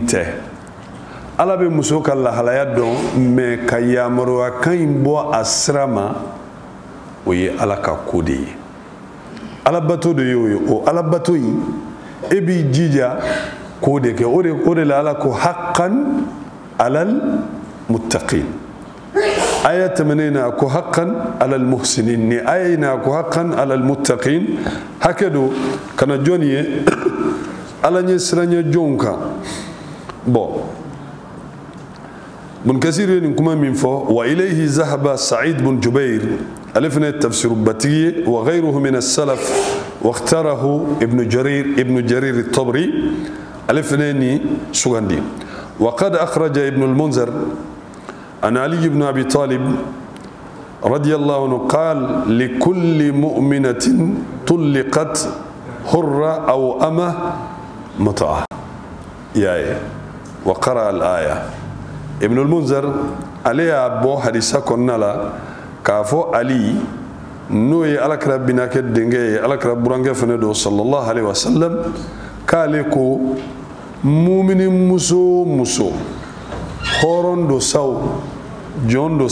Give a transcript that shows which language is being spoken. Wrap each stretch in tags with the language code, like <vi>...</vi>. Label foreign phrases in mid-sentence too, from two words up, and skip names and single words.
<bm>tɛ ala bɛ muso ka lahalaya dɔn mais ka yamaruya kan in bɔ a sira ma o ye ala ka ko de ye alabato de y'o ye o alabato in e b'i jija k'o de kɛ o de la ala ko</bm> <ar>حقا على المتقين</ar> <bm>aya tɛmɛnen na ko</bm> <ar>حقا على المحسنين</ar> <bm>ni aya in na ko</bm> <ar>حقا على المتقين</ar> <bm>hakɛ do kana jɔn ye ala ɲɛ siranɲɛ jɔnw kan bon</bm> <ar>Ibn Kathir</ar> <bm>ye nin kuma min fɔ</bm> <ar>وإليه ذهب سعيد بن جبير</ar> <bm>ale fana ye tafsir batigi ye</bm> <ar>وغيره من السلف واختاره ابن جرير الطبري</ar> <bm>ale fana ye nin sugandi</bm> <ar>وقد أخرج ابن المنذر عن علي بن أبي طالب رضي الله عنه قال لكل مؤمنة طلقت حرة أو أمة متعة</ar> <bm>ya</bm> <ar>وقرأ الآية</ar> <bm>Ibn al-Munzir ale y'a bɔ hadisa kɔnɔna la k'a fɔ Ali n'o ye alakira binakɛ denkɛ ye alakira burankɛ fana don</bm> <ar>صلى الله عليه وسلم</ar> <bm>k'ale ko mumini muso o muso hɔrɔn do saw jɔn do</bm>